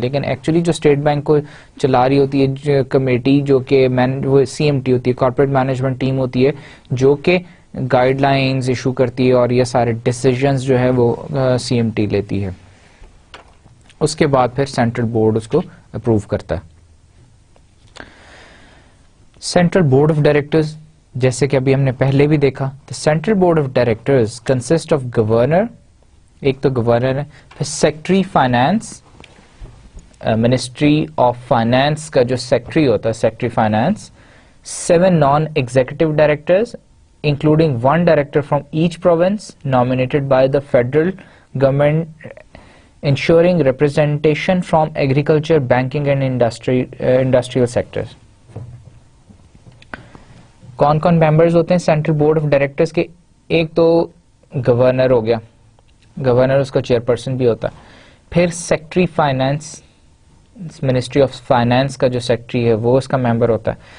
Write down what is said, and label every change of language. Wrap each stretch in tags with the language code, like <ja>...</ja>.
<ur>لیکن ایکچولی جو state bank کو چلا رہی ہوتی ہے کمیٹی, جو کہ وہ سی ایم ٹی ہوتی ہے, کارپوریٹ مینجمنٹ ٹیم ہوتی ہے, جو کہ گائیڈ لائنز ایشو کرتی ہے اور یہ سارے ڈیسیژنز جو ہے وہ سی ایم ٹی لیتی ہے. اس کے بعد پھر سینٹرل بورڈ اس کو اپروو کرتا ہے. سینٹرل بورڈ آف ڈائریکٹرز جیسے کہ ابھی ہم نے پہلے بھی دیکھا.</ur> <en>The Central Board of Directors consist of governor,</en> <ur>ایک تو گورنر ہے, پھر secretary finance,</ur> <en>Ministry of finance کا جو secretary ہوتا ہے secretary finance, 7 non executive directors including 1 director from each province nominated by the federal government, ensuring representation from agriculture, banking and industrial sectors.</en> <ur>کون کون ممبرز ہوتے ہیں سینٹرل بورڈ آف ڈائریکٹرز کے؟ ایک تو گورنر ہو گیا, گورنر اس کا چیئرپرسن بھی ہوتا ہے. پھر secretary finance, ministry of finance کا جو سیکٹری ہے وہ اس کا ممبر ہوتا ہے.</ur>